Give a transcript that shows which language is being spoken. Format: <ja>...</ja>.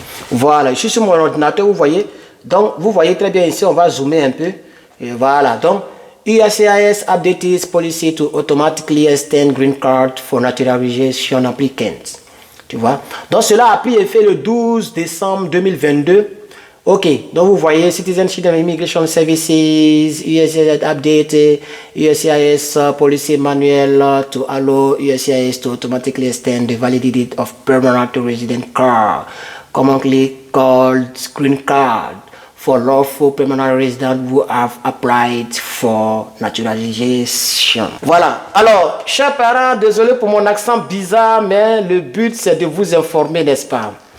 <fr>Voilà, je suis sur mon ordinateur, vous voyez. Donc, vous voyez très bien ici, on va zoomer un peu. Et voilà, donc,</fr> <en>USCIS updates policy to automatically extend green card for naturalization applicants.</en> <fr>Tu vois. Donc, cela a pris effet le 12 décembre 2022. Ok, donc vous voyez,</fr> <en>Citizenship and Immigration Services, USCIS update, USCIS policy manual to allow USCIS to automatically extend the validity of permanent resident card, commonly called green card, for lawful permanent residents who have applied for naturalization.</en> <fr>Voilà. Alors, chers parents, désolé pour mon accent bizarre, mais le but c'est de vous informer, n'est-ce pas?</fr>